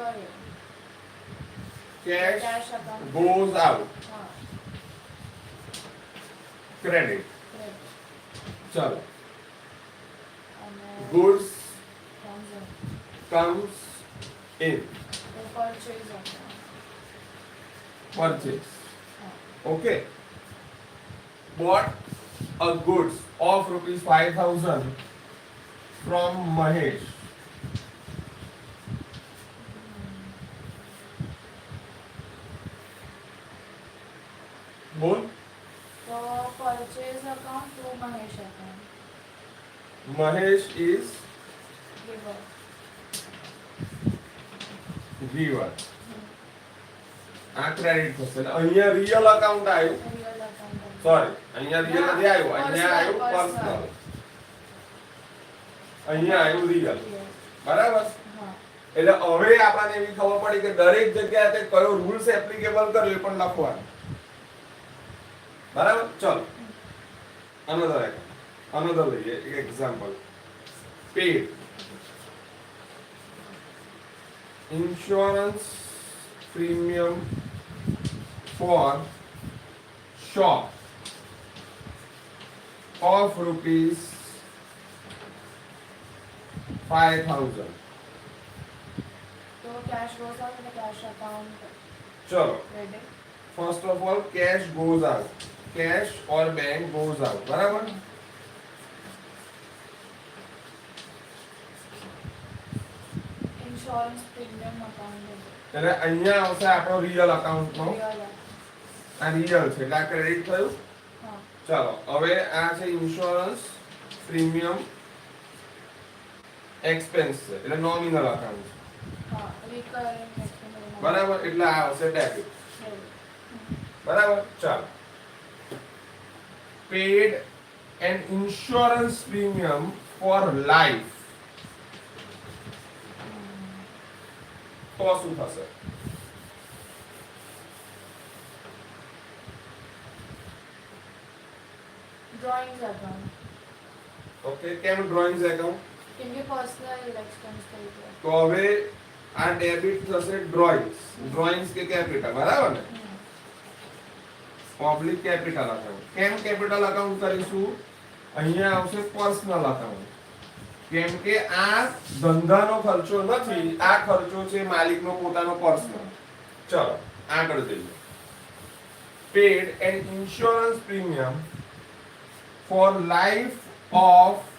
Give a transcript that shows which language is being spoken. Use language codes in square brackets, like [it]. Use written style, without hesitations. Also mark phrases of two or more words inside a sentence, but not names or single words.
[en] goes out credit चलो goods comes in purchase okay bought a goods of rupees 5,000 from Mahesh. बोल तो purchase account to Mahesh account. Mahesh is Giver. giver. [gu] આ ક્રેડિટ થશે અહીંયા [en] real account [gu] આવ્યું [en] Real account. [gu] સોરી અહીંયા રિયલ નથી આવ્યું અહીંયા આવ્યું પર્સનલ અહીંયા આવ્યું રિયલ બરાબર હા એટલે હવે આપણને એવી ખબર પડી કે દરેક જગ્યાએ કયો [en] rules applicable [gu] કર્યો એ પણ લખવાનું બરાબર ચલો અનધર લઈએ એક [en] example paid insurance premium for shop of rupees 5,000. तो cash goes out in the cash account. चलो Credit. first of all cash goes out cash or bank goes out बराबर Insurance premium account. [gu] એટલે અહીંયા આવશે આપણો [en] real account [gu] નો [en] Real. [gu] આ રિયલ છે એટલે આ ક્રેડિટ થયું હા ચાલો હવે આ છે [en] insurance premium expense [gu] છે એટલે [en] nominal account હા recurring expense. [gu] બરાબર એટલે આ આવશે ડેબિટ બરાબર ચાલો [en] paid an insurance premium for life [gu] તો શું થશે [en] Drawings account. [gu] ઓકે કેમ [en] drawings account [gu] કેમ કે [en] personal expense [gu] તરીકે. તો હવે આ ડેબિટ થશે ડ્રોઈંગ્સ કે કેપિટલ બરાબર ને [en] public capital account [gu] કેમ [en] capital account [gu] કરીશું અહીંયા આવશે [en] personal account [gu] કેમ કે આ ધંધાનો ખર્ચો નથી આ ખર્ચો છે માલિકનો પોતાનો પર્સનલ ચલો આગળ જઈએ [en] paid an insurance premium for life of